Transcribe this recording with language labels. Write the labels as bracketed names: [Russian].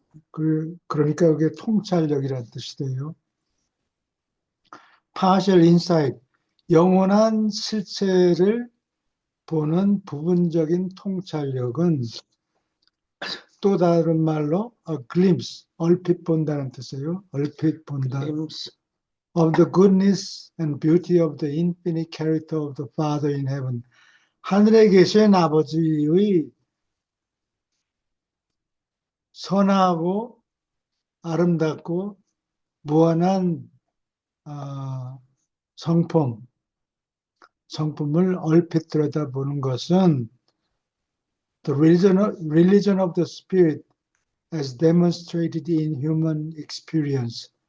[Korean] 그러니까 그게 통찰력이라는 뜻이 돼요. [English] partial insight, [Korean] 영원한 실체를 보는 부분적인 통찰력은 또 다른 말로 [English] a glimpse, [Korean] 얼핏 본다는 뜻이에요. 얼핏 본다. 림스, [English] of the goodness and beauty of the infinite character of the Father in heaven. [Korean] 하늘에 계신 아버지의 선하고 아름답고 무한한 어, 성품, 성품을 얼핏 들여다보는 것은 [English] the religion of the spirit as demonstrated in human experience.